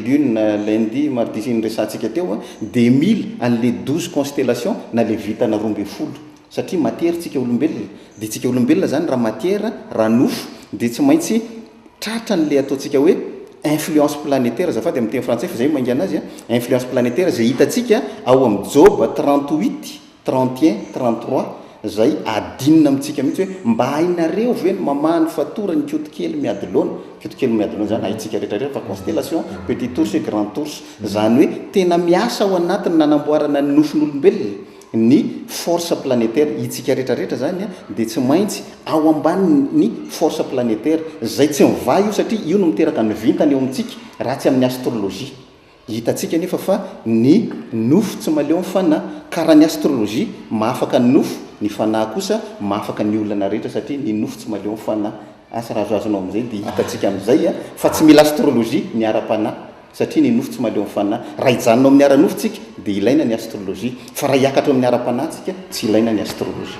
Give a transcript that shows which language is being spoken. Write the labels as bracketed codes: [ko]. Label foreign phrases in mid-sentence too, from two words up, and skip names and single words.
[fr] lune lundi mardi [mg] sy ny resantsika teo dia mila an'le 12 constellation na le vitana 12 satria matière tsika olombelona dia tsika olombelona zany raha matière raha nofo dia tsy maintsy tratran'le ataontsika hoe [fr] influence planétaire [mg] zafady amin'ny teny français fa zay maingana azy [fr] influence planétaire [mg] zay hitantsika ao amin'ny Job 38 31 33 zay adinina amintsika mihitsy hoe mba hainareo ve ny mamahany fatorany kiotokely miady laona zany haitsika rehetrarehetra fa constellation [fr] petit ours et grand ours [mg] zany hoe tena miasa ao anatiny nanamboarana ny nofon'olombelona ny [fr] force planétaire [mg] itsika rehetrarehetra zany dia tsy maintsy ao ambaniny [fr] force planétaire [mg] zay tsy miva io satria io no miteraka ny vintany eo amintsika raha tsy amin'ny astrologie hitantsika nefa fa ny nofo tsy maleo mifanahy karaha ny astrologie mahafaka ny nofo ny fanahy kosa mahafaka ny olana rehetra satria ny nofo tsy maleo mifanahy asa rahazoazonao amin'izay dia hitantsika amin'izay fa tsy mila astrologie ny ara-panahy satria ny nofo tsy maleo mifanahy raha hijanonao amin'ny ara-nofotsika dia ilaina ny astrologie fa raha hiakatra amin'ny ara-panahytsika tsy ilaina ny astrologie